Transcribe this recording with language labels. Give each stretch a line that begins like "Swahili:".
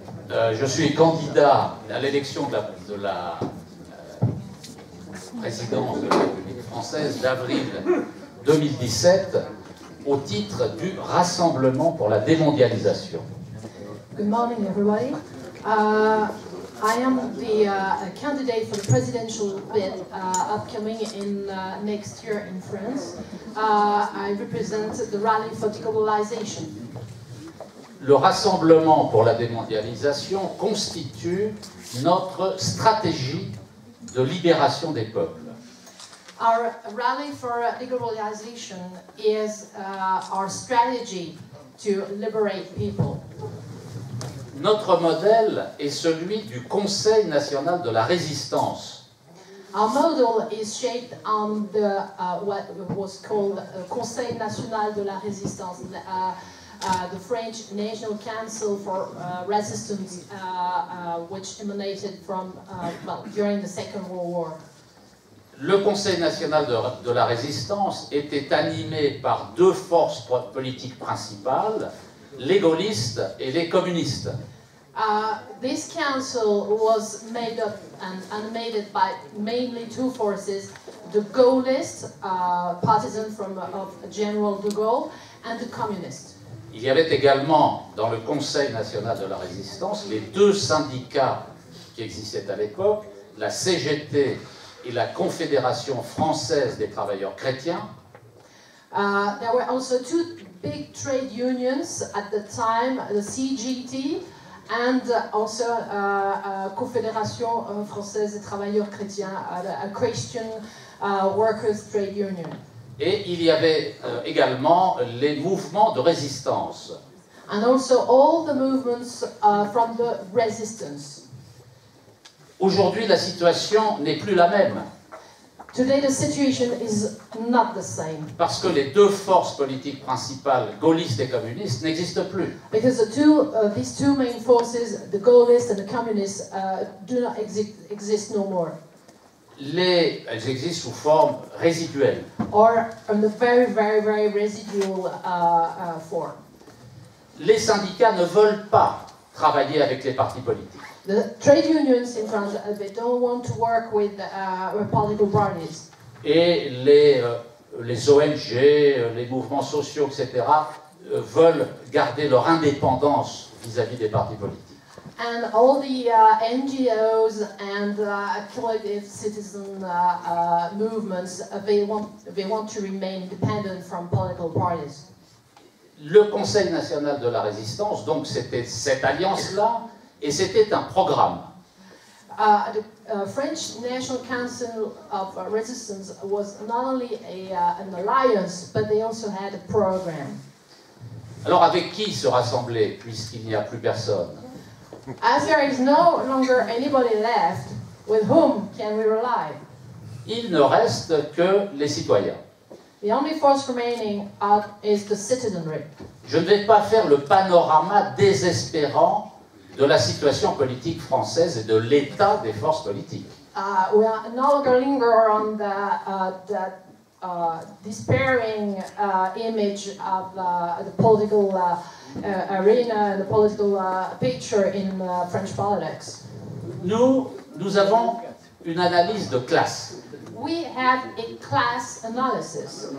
French: Je suis candidat à l'élection de la présidence de la République française d'avril 2017 au titre du Rassemblement pour la démondialisation.
English: Good morning, everybody. I am the candidate for the presidential bid upcoming in next year in France. I represent the Rally for Deglobalization.
French: Le Rassemblement pour la démondialisation constitue notre stratégie de libération des peuples.
English: Our Rally for Deglobalization is our strategy to liberate people.
French: Notre modèle est celui du Conseil national de la résistance.
English: Our model is shaped on the what was called Conseil national de la résistance, the French National Council for Resistance, which emanated from during the Second World War.
French: Le Conseil national de la résistance était animé par deux forces politiques principales, les gaullistes et les communistes.
English: This council was made up and animated by mainly two forces: the Gaullists, partisans of General de Gaulle, and the communists.
French: Il y avait également dans le Conseil national de la résistance les deux syndicats qui existaient à l'époque, la CGT et la Confédération française des travailleurs chrétiens.
English: There were also two big trade unions at the time, the CGT and also Confédération française des travailleurs chrétiens, a Christian Workers Trade Union.
French: Et il y avait également les mouvements de résistance.
English: And also all the movements from the resistance.
French: Aujourd'hui, la situation n'est plus la même.
English: Today the situation is not the same.
French: Parce que les deux forces politiques principales, gaullistes et communistes, n'existent plus.
English: Because these two main forces, the Gaullists and the communists, do not exist no more.
French: Elles existent sous forme résiduelle.
English: Or in the very, very, very residual form.
French: Les syndicats ne veulent pas travailler avec les partis politiques.
English: The trade unions in France, they don't want to work with political parties.
French: Et les ONG, les mouvements sociaux, etc., veulent garder leur indépendance vis-à-vis des partis politiques.
English: And all the NGOs and collective citizen movements, they want to remain independent from political parties.
French: Le Conseil national de la résistance, donc c'était cette alliance-là, et c'était un programme.
English: The French National Council of Resistance was not only an alliance, but they also had a program.
French: Alors avec qui se rassembler, puisqu'il n'y a plus personne?
English: As there is no longer anybody left, with whom can we rely?
French: Il ne reste que les citoyens.
English: The only force remaining is the citizenry.
French: Je ne vais pas faire le panorama désespérant de la situation politique française et de l'état des forces politiques.
English: We are no longer linger on the despairing image of the political arena and the political picture in French politics.
French: Nous avons une analyse de classe.
English: We have a class analysis.